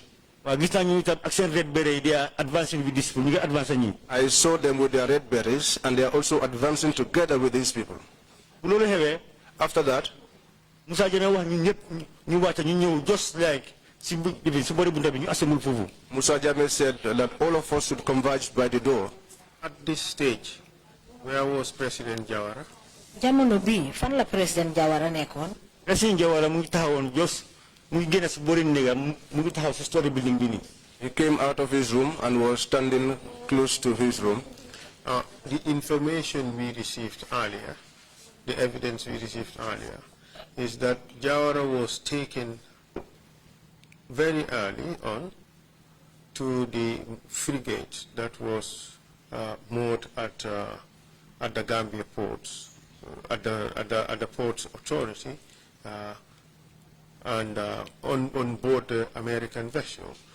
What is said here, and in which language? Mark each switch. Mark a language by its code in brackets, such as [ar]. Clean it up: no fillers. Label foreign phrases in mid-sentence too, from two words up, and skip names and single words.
[en] I saw them with their red berets, and they are also advancing together with these people. After that, Musa Jammeh just like Musa Jammeh said that all of us should converge by the door. At this stage, where was President Jawara? [wo] Jamono bi fan la President Jawara nekkoon. President Jawara mu ngi taxawoon just mu ngi génn si boori néegam mu ngi taxaw si [en] story building [wo] bi nii. [en] He came out of his room and was standing close to his room. The information we received earlier, the evidence we received earlier, is that Jawara was taken very early on to the frigate that was moored at the Gambia ports, at the ports authority, and on board the American vessel.